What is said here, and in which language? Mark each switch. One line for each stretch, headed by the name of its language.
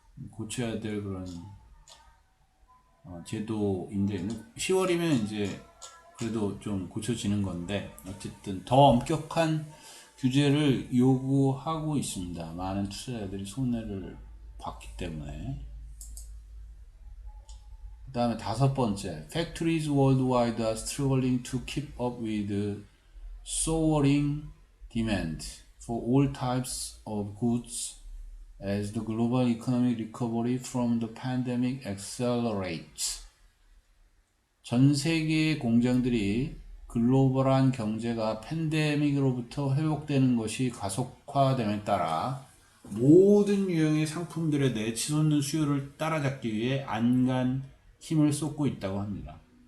Korean: 고쳐야 될 그런 제도인데 10월이면 이제 그래도 좀 고쳐지는 건데 어쨌든 더 엄격한 규제를 요구하고 있습니다. 많은 투자자들이 손해를 봤기 때문에. 그 다음에 5번째,
English: Factories worldwide are struggling to keep up with soaring demand for all types of goods as the global economic recovery from the pandemic accelerates.
Korean: 전 세계의 공장들이 글로벌한 경제가 팬데믹으로부터 회복되는 것이 가속화됨에 따라 모든 유형의 상품들에 대해 치솟는 수요를 따라잡기 위해 안간 힘을 쏟고 있다고 합니다.